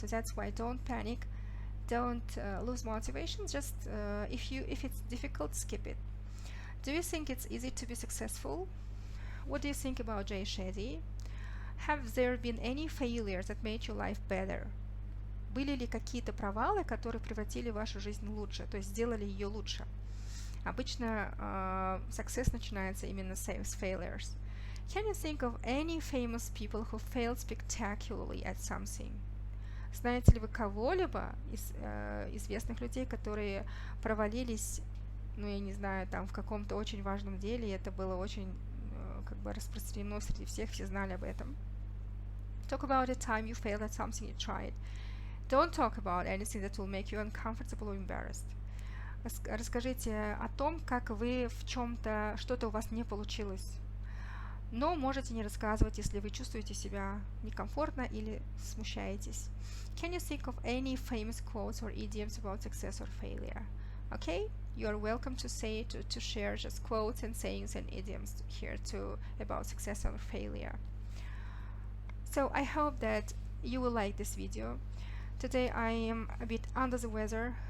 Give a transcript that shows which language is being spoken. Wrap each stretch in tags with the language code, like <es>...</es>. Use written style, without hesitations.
<en>So that's why don't panic, don't lose motivation. Just if it's difficult, skip it. Do you think it's easy to be successful? What do you think about Jay Shetty? Have there been any failures that made your life better?</en> <ru>Были ли какие-то провалы, которые превратили вашу жизнь лучше, то есть сделали ее лучше? Обычно success начинается именно с failures.</ru> <en>Can you think of any famous people who failed spectacularly at something?</en> <ru>Знаете ли вы кого-либо из известных людей, которые провалились, ну я не знаю, там в каком-то очень важном деле, и это было очень как бы распространено среди всех, все знали об этом.</ru> <en>Talk about a time you failed at something you tried. Don't talk about anything that will make you uncomfortable or embarrassed.</en> <ru>Расскажите о том, как вы в чем-то, что-то у вас не получилось. но можете не рассказывать, если вы чувствуете себя некомфортно или смущаетесь.</ru> <en>Can you think of any famous quotes or idioms about success or failure? Okay, you are welcome to say to share just quotes and sayings and idioms here too about success or failure. So I hope that you will like this video. Today I am a bit under the weather.</en>